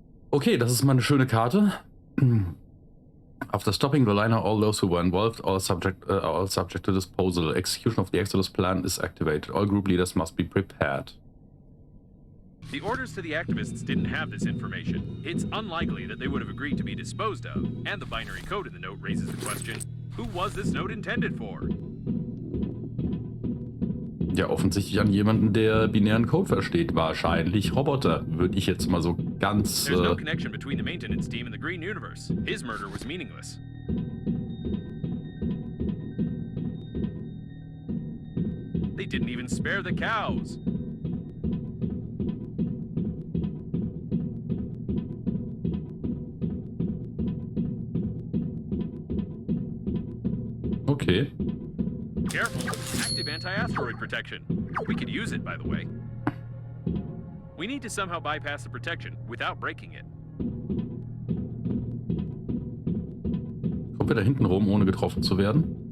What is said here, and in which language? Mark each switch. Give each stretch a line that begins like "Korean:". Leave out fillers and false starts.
German: Okay, das ist mal eine schöne Karte.
English: After stopping the liner, all those who were involved, all subject to disposal. Execution of the Exodus plan is activated. All group leaders must be prepared. The orders to the activists didn't have this information. It's unlikely that they would have agreed to be disposed of, and the binary code in the note raises the question, who was this note intended for?
German: Ja, offensichtlich an jemanden, der binären Code versteht. Wahrscheinlich Roboter, würde ich jetzt mal so ganz...
English: There's no connection between the maintenance team and the Green Universe. His murder was meaningless. They didn't even spare the cows. Okay. Careful. Active anti-asteroid protection. We could use it, by the way. We need to somehow bypass the protection without breaking it.
German: Kommen wir da hinten rum, ohne getroffen zu werden?